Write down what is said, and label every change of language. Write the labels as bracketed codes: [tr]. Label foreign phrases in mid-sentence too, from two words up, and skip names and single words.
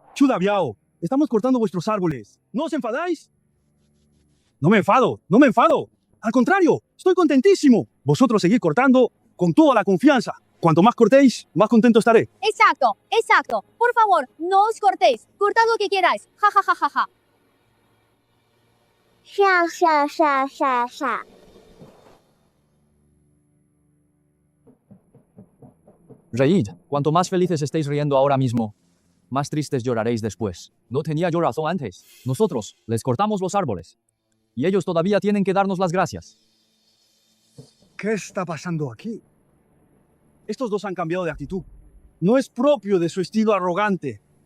[es] Shu Dabiao, estamos cortando vuestros árboles. ¿No os enfadáis? No me enfado, no me enfado. Al contrario, estoy contentísimo. Vosotros seguid cortando con toda la confianza. Cuanto más cortéis, más contento estaré. Exacto, exacto. Por favor, no os cortéis. Cortad lo que queráis. Ja, ja, ja, ja, ja. Sha, sha, sha, sha, sha. Reíd, cuanto más felices estéis riendo ahora mismo, más tristes lloraréis después. No tenía yo razón antes. Nosotros les cortamos los árboles. Y ellos todavía tienen que darnos las gracias. ¿Qué está pasando aquí? Estos dos han cambiado de actitud. No es propio de su estilo arrogante.